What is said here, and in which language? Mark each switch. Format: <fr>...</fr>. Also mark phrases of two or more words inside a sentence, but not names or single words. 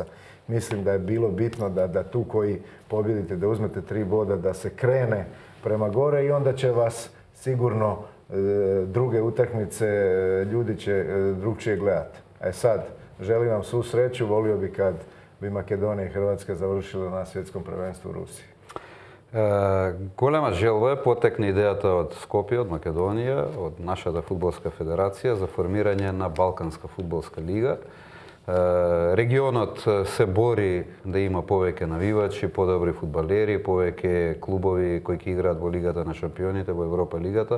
<hr>Mislim da je bilo bitno da tu koji pobjedite, da uzmete 3 boda, da se krene prema gore i onda će vas sigurno druge utakmice ljudi će drugčije gledati. E sad, želim vam svu sreću, volio bi kad bi Makedonija i Hrvatska završila na svjetskom prvenstvu u Rusiji.</hr> <mk>Голема желба е потекне идејата од Скопје, од Македонија, од нашата фудбалска федерација за формирање на Балканска фудбалска лига. Регионот се бори да има повеќе навивачи, подобри фудбалери, повеќе клубови кои ќе играат во Лигата на шампионите, во Европа лигата.</mk>